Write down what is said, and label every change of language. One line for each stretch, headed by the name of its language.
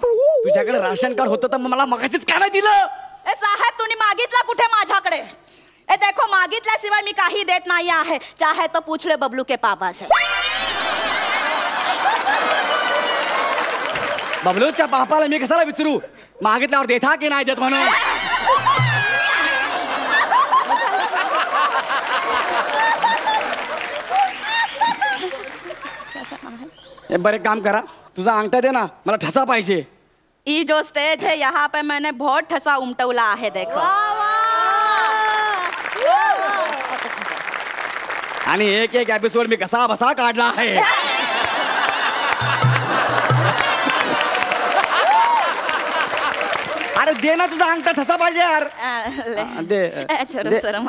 Marathi: तुझ्याकडे ration card होतं तर मला मगाशीच का नाही दिलं. ए साहेब तुम्ही मागितला कुठे माझ्याकडे.
Hindi: ए देखो
Marathi: मागितल्याशिवाय मी काही देत नाही आहे.
Hindi: चाहे तो पूछ ले बबलू के पापा से.
Marathi: बबलूच्या पापाला मी कशाला विचारू. मागितल्यावर देता की नाही देत म्हणून. बरे काम करा. तुझा अंगठा दे ना. मला ठसा पाहिजे.
Hindi: ये जो स्टेज है यहाँ पे मैंने बहुत
Marathi: ठसा उमटवला
Hindi: है. देखो
Marathi: आणि एक एक एपिसोड मी कसा बसा काढला आहे. अरे दे ना तुझा अंगठा ठसा पाहिजे यार. दे
Hindi: चलो शरम